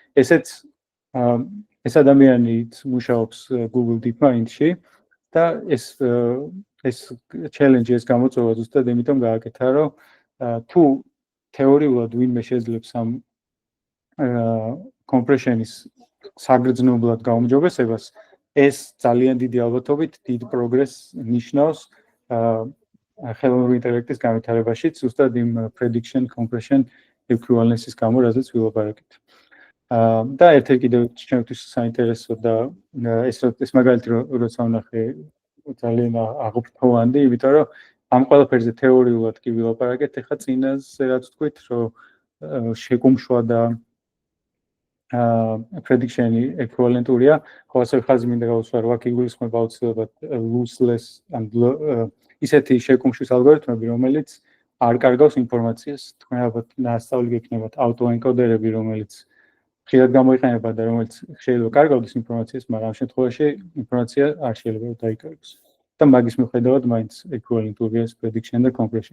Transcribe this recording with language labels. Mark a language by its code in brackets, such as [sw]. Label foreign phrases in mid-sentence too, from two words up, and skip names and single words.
[ka] ეს ადამიანი მუშაობს Google DeepMind-ში და ეს challenge-ი ეს გამოწვევა ზუსტად იმიტომ გააკეთა, რომ თუ თეორიულად ვინმე შეძლებს ამ compression-ის საგრძნობლად გაუმჯობესებას, ეს ძალიან დიდი ალბათობით დიდ პროგრესს ნიშნავს ხელოვნური ინტელექტის განვითარებაში, ზუსტად იმ [en] prediction compression equivalence- [ka] ის გამო, რაზეც ვილაპარაკეთ. და ერთ-ერთი კიდევ ჩემთვის საინტერესო და ეს მაგალითი როცა ვნახე ძალიან აღფრთოვანდი, იმიტომ რომ ამ ყველაფერზე თეორიულად კი ვილაპარაკეთ, ეხლა წინაზე რაც თქვით, რომ შეგუმშვა და prediction-ი ეკვივალენტურია, ხო ასევე ხაზი მინდა გავუსვარო, აქ იგულისხმება აუცილებლად [en] lossless and [ka] ისეთი შეგუმშვის ალგორითმები, რომელიც არ კარგავს ინფორმაციას. თქვენ ალბათ ნასწავლი გექნებათ auto-encoderები, რომელიც ხშირად გამოიყენება და რომელიც შეიძლება კარგავდეს ინფორმაციას, მაგრამ ამ შემთხვევაში ინფორმაცია არ შეიძლება დაიკარგოს. და მაგის მიუხედავად მაინც ეკვივალენტურია ეს prediction და compression.